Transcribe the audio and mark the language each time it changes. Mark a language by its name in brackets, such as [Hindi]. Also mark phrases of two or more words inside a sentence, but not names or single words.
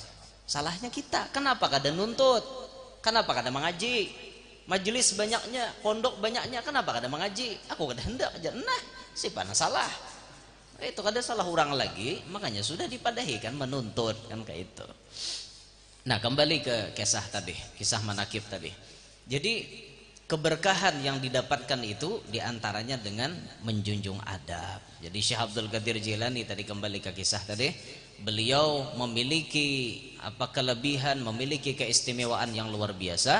[Indonesian] Salahnya kita. Kenapa kada nuntut? Kenapa kada mengaji? Majelis banyaknya, pondok banyaknya, kenapa kada mengaji? [Banjar] Aku kada hendak aja. Nah, si pana salah. Itu kada salah orang lagi, makanya sudah dipadahi kan menuntut kan kayak itu. [Indonesian] Nah, kembali ke kisah tadi, kisah manakib tadi. Jadi keberkahan yang didapatkan itu diantaranya dengan menjunjung adab. Jadi Syekh Abdul Qadir Jilani tadi kembali ke kisah tadi, beliau memiliki kelebihan, memiliki keistimewaan yang luar biasa.